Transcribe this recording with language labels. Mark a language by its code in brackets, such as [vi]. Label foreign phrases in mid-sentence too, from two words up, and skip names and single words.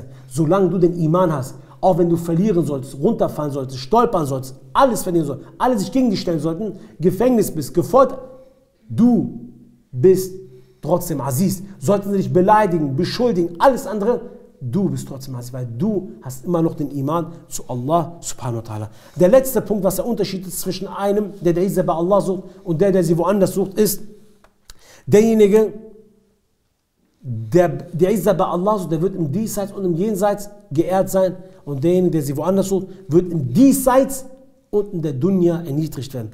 [de] Solange du den Iman hast, auch wenn du verlieren sollst, runterfallen solltest, stolpern sollst, alles verlieren sollst, alle sich gegen dich stellen sollten, Gefängnis bist, gefoltert, du bist trotzdem Aziz. Sollten sie dich beleidigen, beschuldigen, alles andere, du bist trotzdem Aziz, weil du hast immer noch den Iman zu Allah [ar] سبحانه وتعالى. [de] Der letzte Punkt, was der Unterschied ist zwischen einem, der die Izzah bei Allah sucht, und der sie woanders sucht, ist, derjenige, der die Izzah bei Allah sucht, der wird im Diesseits und im Jenseits geehrt sein, und derjenige, der sie woanders sucht, wird im Diesseits und in der Dunya erniedrigt werden.